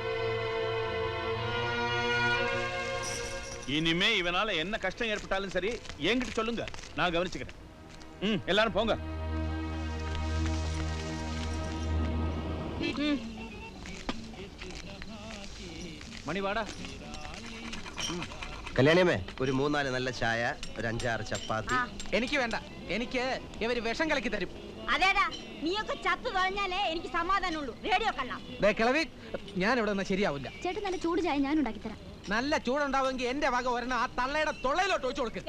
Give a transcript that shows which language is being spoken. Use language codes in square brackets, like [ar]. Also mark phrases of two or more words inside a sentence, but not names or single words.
[ta] இனிமே இவனால என்ன கஷ்டம் ஏற்பட்டாலும் சரி என்கிட்ட சொல்லுங்க, நான் கவனிச்சுக்கிறேன். எல்லாரும் போங்க. மணி வாடா. [ml] കല്യാണിയമ്മേ ഒരു 3-4 നല്ല ചായ, ഒരു 5-6 ചപ്പാത്തി. എനിക്ക് വേണ്ട, എനിക്ക് ഇവര് വിഷം കലക്കി തരും. അതേടാ, നീയൊക്കെ ചത്തു തൊഴഞ്ഞാലേ എനിക്ക് സമാധാനമുള്ളൂ. റേഡിയോ കണ്ണാ. കിളവി, ഞാൻ ഇവിടെ നിന്ന് ശരിയാവില്ല. ചേട്ടൻ നല്ല ചൂട് ചായ ഞാൻ ഉണ്ടാക്കി തരാം. നല്ല ചൂടുണ്ടാവുമെങ്കിൽ എന്റെ വക ഒരെണ്ണം ആ തള്ളയുടെ തൊള്ളയിലോട്ട് ഒഴിച്ചു കൊടുക്ക്.